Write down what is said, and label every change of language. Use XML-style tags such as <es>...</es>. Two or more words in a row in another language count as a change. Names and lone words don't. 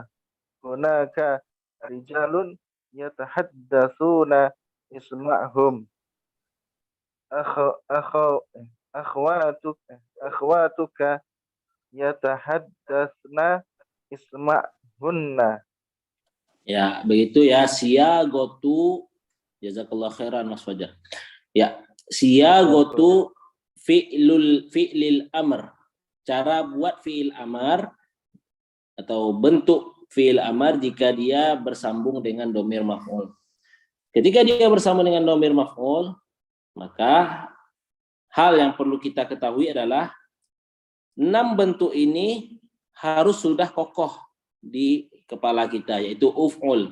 <ar>هناك رجال يتحدثون أسماءهم. أخواتك يتحدثن أسماءهن.</ar> <id>Ya, begitu ya. Siyagotu,</id> <ar>جزاك الله خيرا Mas Fajar. Ya, صياغة فعل الأمر.</ar> <id>Cara buat</id> <ar>فعل أمر</ar> <id>atau bentuk</id> <ar>فعل أمر</ar> <id>jika dia bersambung dengan</id> <ar>ضمير مفعول.</ar> <id>Ketika dia bersambung dengan</id> <ar>ضمير مفعول,</ar> <id>maka hal yang perlu kita ketahui adalah 6 bentuk ini harus sudah kokoh di kepala kita, yaitu uf'ul.</id>